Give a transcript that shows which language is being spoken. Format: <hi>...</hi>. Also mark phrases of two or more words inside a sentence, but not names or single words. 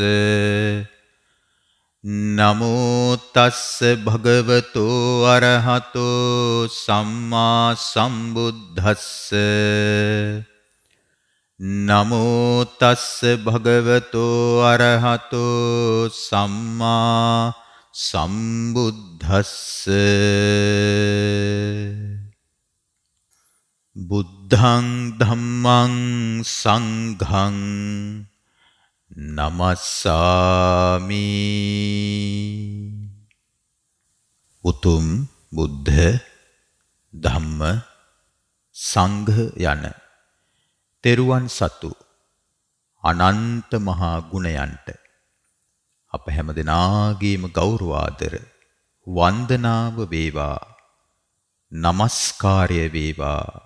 <pi>නමෝ තස්ස භගවතු අරහතෝ සම්මා සම්බුද්දස්ස නමෝ තස්ස භගවතු අරහතෝ සම්මා සම්බුද්දස්ස බුද්ධං ධම්මං සංඝං නමස්සාමි</pi> <si>උතුම් බුද්ධ ධම්ම සංඝ යන තෙරුවන් සතු අනන්ත මහා ගුණයන්ට අප හැම දෙනාගේම ගෞරවාදර වන්දනාව වේවා නමස්කාරය වේවා</si>